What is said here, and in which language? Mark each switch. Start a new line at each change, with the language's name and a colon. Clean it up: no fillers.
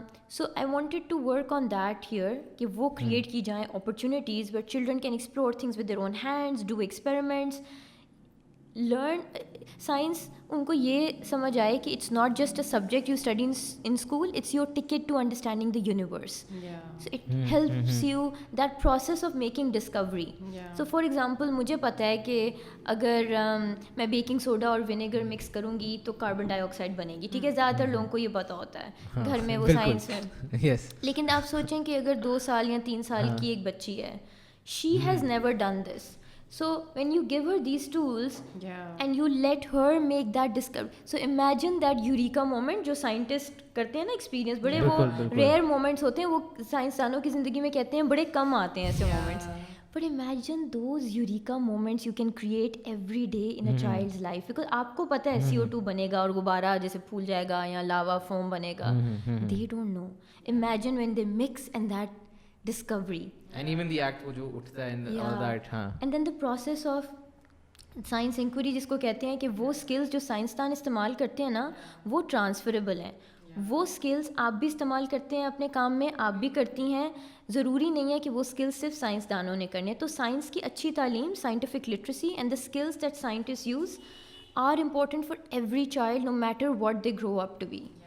English: so I wanted to work on that here,
Urdu: کہ وہ create کی جائیں
English: Opportunities where children can explore things with their own hands, do experiments, learn science.
Urdu: ان کو یہ سمجھ آئے کہ
English: It's not just a subject you study in school, it's your ticket to understanding the universe. So it helps you that process of making discovery. So for example
Urdu: مجھے پتہ ہے کہ اگر میں بیکنگ سوڈا اور ونیگر مکس کروں گی تو کاربن ڈائی آکسائڈ بنے گی. ٹھیک ہے, زیادہ تر لوگوں کو یہ پتہ ہوتا ہے گھر میں, وہ سائنس میں. لیکن آپ سوچیں کہ اگر 2 سال یا 3 سال کی ایک بچی ہے,
English: She has never done this. So when you give her these tools and you let her make that discovery, so imagine that eureka moment
Urdu: جو scientist کرتے ہیں نا ایکسپیرینس, بڑے وہ ریئر مومنٹس ہوتے ہیں, وہ سائنسدانوں کی زندگی میں کہتے ہیں بڑے کم آتے ہیں ایسے moments.
English: But imagine those eureka moments you can create every day in a child's life, because
Urdu: آپ کو پتہ ہے CO2 بنے گا اور غبارہ جیسے پھول جائے گا
English: یا lava foam بنے گا. They don't know. Imagine when they mix and that discovery. And even the act
Urdu: وہ جو اٹھتا ہے
English: and all that.
Urdu: ہاں.
English: And then the process of
Urdu: science inquiry جس کو کہتے ہیں, کہ وہ اسکلز جو سائنسدان استعمال کرتے ہیں نا, وہ ٹرانسفریبل ہیں. وہ اسکلز آپ بھی استعمال کرتے ہیں اپنے کام میں, آپ بھی کرتی ہیں. ضروری نہیں ہے کہ وہ اسکلز صرف سائنسدانوں نے کرنے. تو سائنس کی اچھی تعلیم, scientific literacy
English: And the skills that scientist use are important for every child, no matter what they grow up to be.